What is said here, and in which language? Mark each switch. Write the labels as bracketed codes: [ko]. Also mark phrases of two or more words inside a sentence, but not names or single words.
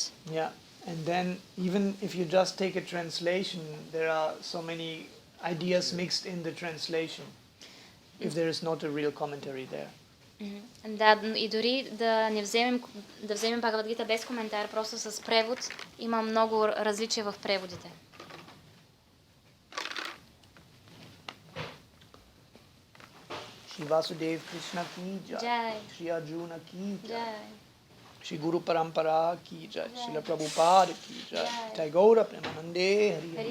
[en] Yeah, and then even if you just take a translation, there are so many ideas mixed in the translation, if there is not a real commentary there. [bg] Да, и дори да вземем Бхагават Гита без коментар, просто с превод, има много различия в преводите. [hi] श्री वासुदेव कृष्ण की जय. Jai. श्री अर्जुन की जय. Jai. श्री गुरु परम्परा की जय. श्री प्रभुपाद की जय. Jai. [bn] জয় গৌর প্রেমানন্দে হরি হরি.